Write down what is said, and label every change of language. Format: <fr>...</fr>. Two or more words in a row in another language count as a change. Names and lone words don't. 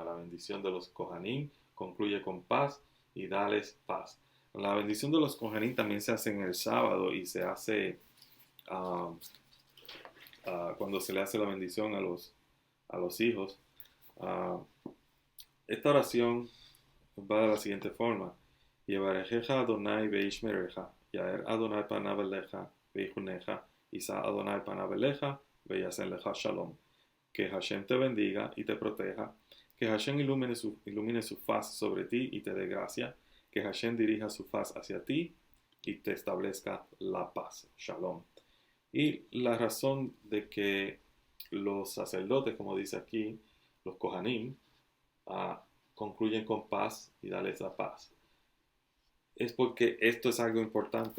<es>La bendición de los Kohanim concluye con paz y dales paz. La bendición de los Kohanim también se hace en el sábado y se hace cuando se le hace la bendición a los hijos. Esta oración va de la siguiente forma.</es> <he>יברכך אדני וישמרך, יאר אדני פניו אליך ויחנך, ישא אדני פניו אליך וישם לך שלום.</he> <es>Que Hashem te bendiga y te proteja, que Hashem ilumine su faz sobre ti y te dé gracia, que Hashem dirija su faz hacia ti y te establezca la paz, shalom. Y la razón de que los sacerdotes, como dice aquí, los Kohanim, concluyen con paz y darles la paz, es porque esto es algo importante.</es>